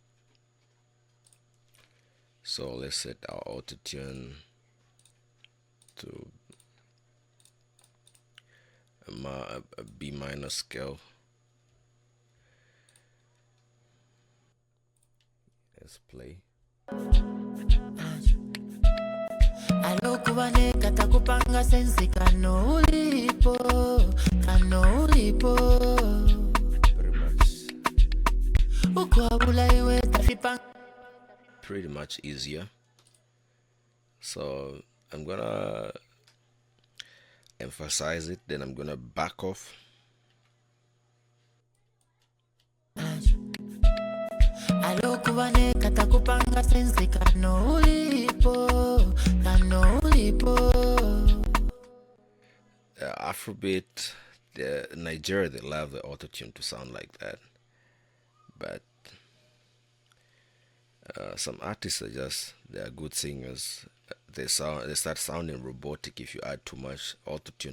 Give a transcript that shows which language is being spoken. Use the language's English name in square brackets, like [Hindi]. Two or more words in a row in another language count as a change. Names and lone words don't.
[English] So let's set our auto tune to a B minor scale. Let's play. [Bemba] Alokubane katakupanga sensi kano ulipo. [English] Pretty much easier. So I'm gonna emphasize it, then I'm gonna back off. [Bemba] Alokubane katakupanga sensi kano ulipo. [English] Afrobeat, Nigeria, they love the autotune to sound like that, but some artists they are good singers. They start sounding robotic if you add too much autotune.